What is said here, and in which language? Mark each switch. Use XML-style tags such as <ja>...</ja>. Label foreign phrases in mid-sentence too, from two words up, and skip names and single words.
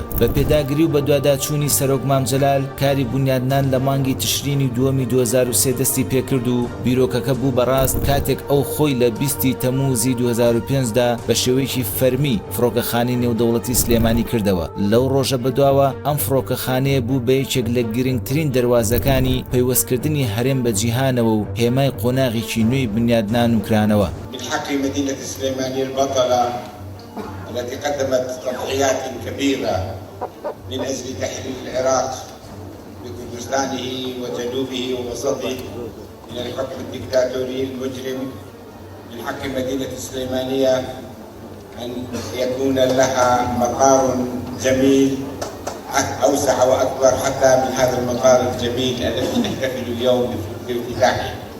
<ckb>بە پێداگری و بە دواداچوونی سەرۆک مام جەلال کاری بنیادنان لە مانگی تشرینی دووەمی 2003 دەستی پێکرد و بیرۆکەکە بوو بەڕاست کاتێک ئەو خۆی لە 20 تەمووزی 2005دا بە شێوەیەکی فەرمی فڕۆکەخانەی نێودەوڵەتی سلێمانی کردەوە. لەو ڕۆژە بەدواوە ئەم فڕۆکەخانەیە بوو بە یەکێک لە گرنگترین دەواازەکانی پەیوەستکردنی هەرێم بە جیهانەوە و هێمای قۆناغێکی نوێی بنیادنان و کرانەوە.</ckb> <ar>بالحق مدينة السليمانية البطلة التي قدمت تضحيات كبيرة من أجل تحرير العراق بكردستانه وجنوبه ووسطه من الحكم الدكتاتوري المجرم. من حق مدينة السليمانية أن يكون لها مقار جميل أوسع وأكبر حتى من هذا المقار الجميل الذي نحتفل اليوم بافتتاحه.</ar>